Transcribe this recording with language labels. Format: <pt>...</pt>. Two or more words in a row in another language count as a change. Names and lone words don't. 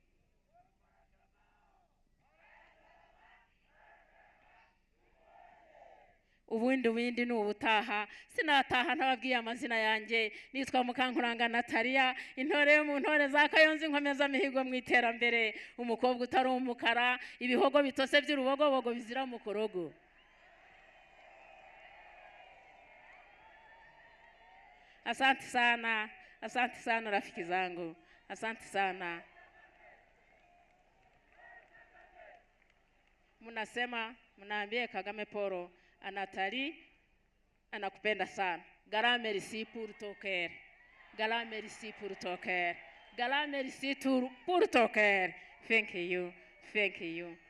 <rw>ubundi n'ubutaha, sinataha ntababwiye amazina yanjye, nitwa Mukankuranga Natalia, intore yo mu ntore za Kayonza, inkomeza mihigo mu iterambere, umukobwa utari umukara, ibihogo bitose by'urubogobogo bizira mu korogo.</rw> <sw>Asante sana rafiki zangu, asante sana. Mnasema mnaambie Kagame Paul Anatali anakupenda sana.</sw> <fr>Grand merci pour ton cœur. Grand merci pour ton cœur. Grand merci pour ton cœur.</fr> <en>Thank you. Thank you.</en>